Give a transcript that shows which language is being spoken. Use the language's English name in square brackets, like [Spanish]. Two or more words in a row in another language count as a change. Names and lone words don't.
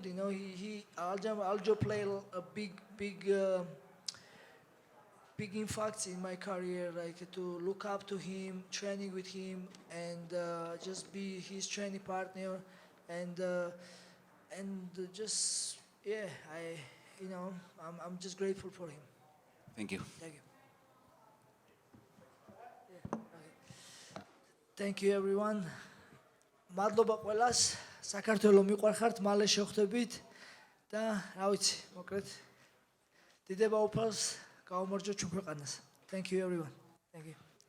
[English] Aljo played a big impact in my career, like to look up to him, training with him, and just be his training partner, and just I'm just grateful for him. Thank you. Thank you. Thank you everyone. [Georgian] მადლობა ყველას. საქართველოს მიყვარხართ, მალე შევხვდებით და რა ვიცი, მოკლედ დიდება უფალს გაუმარჯვოთ ჩვენ ქვეყანას. [English] Thank you everyone. Thank you.